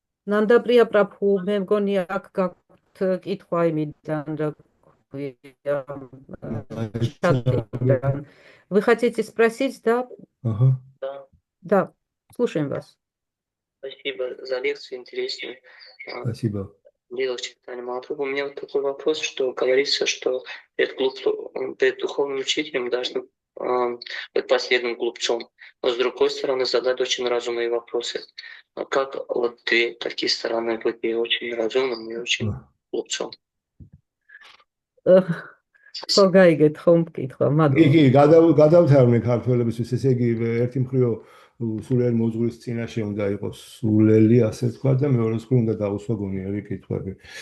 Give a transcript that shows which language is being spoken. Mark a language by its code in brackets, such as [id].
[ka] ნანდაპრია პრაბჰუ, მე მგონი აქ გაქვთ კითხვა იმიდან, რა ქვია, чатიდან. [ru] Вы хотите спросить, да? Ага. Да, слушаем вас. Спасибо за лекцию интересную. Спасибо. Дело читания Махапрабху. У меня вот такой вопрос, что говорится, что перед духовным учителем должны быть последним глупцом. Но с другой стороны задать очень разумные вопросы. А как вот две такие стороны быть и очень разумным и очень глупцом? [ka] ხო გაიგეთ ხომ კითხვა, მადლობა. კი, გადავთარგმნე ქართველებისთვის, ესე იგი ერთი მხრივ სულიერ მოძღვრის წინაშე უნდა იყოს სულელი, ასე თქვა და მეორე მხრივ უნდა დაუსვა გონიერი კითხვები.